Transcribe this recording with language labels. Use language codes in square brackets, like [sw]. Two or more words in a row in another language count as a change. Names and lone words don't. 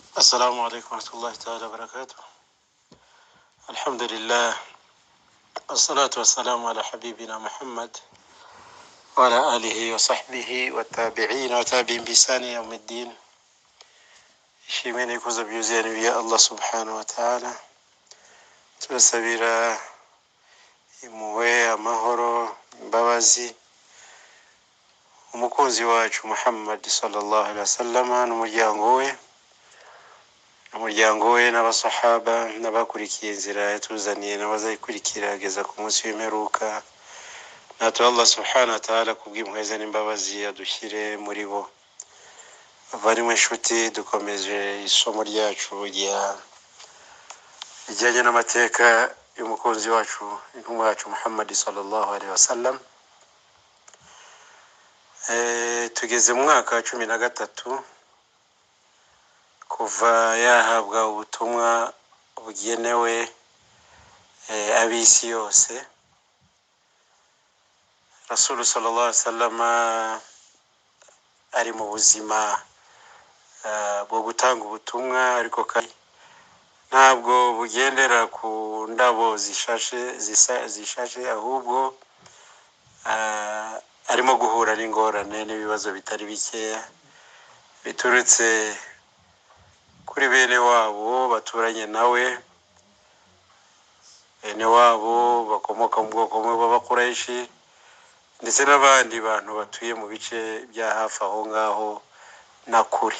[ar] السلام عليكم ورحمة الله تعالى وبركاته. الحمد لله والصلاة والسلام على حبيبنا محمد وعلى آله وصحبه والتابعين وتابعين بإحسان يوم الدين. [rw] Shimeni kuza byuzuye ya [ar] الله سبحانه وتعالى, [rw] turasabira impuhwe, amahoro, imbabazi umukunzi wacu Muhammad [ar] صلى الله عليه وسلم [rw] n'umuryango we n'abasahaba n'abakurikiye inzira yatuzaniye n'abazayikurikira ageza ku munsi w'imperuka. Natwe [ar] الله سبحانه وتعالى [rw] kubw'impuhwe n'imbabazi adushyire muri bo. Bavandimwe inshuti, dukomeje isomo ryacu rijyanye n'amateka y'umukunzi wacu, intumwa yacu Muhammad [ar] صلى الله عليه وسلم. [rw] Tugeze mu mwaka wa 13 kuva yahabwa ubutumwa bugenewe ab'isi yose. [ar] رسول صلى الله عليه وسلم [rw] ari mu buzima bwo gutanga ubutumwa, ariko ntabwo bugendera ku ndabo zishashe ahubwo arimo guhura n'ingorane n'ibibazo bitari bikeya biturutse kuri bene wabo baturanye nawe, bene wabo bakomoka mu bwoko bw'Abakuraishi ndetse n'abandi bantu batuye mu bice bya hafi aho ngaho na kuri.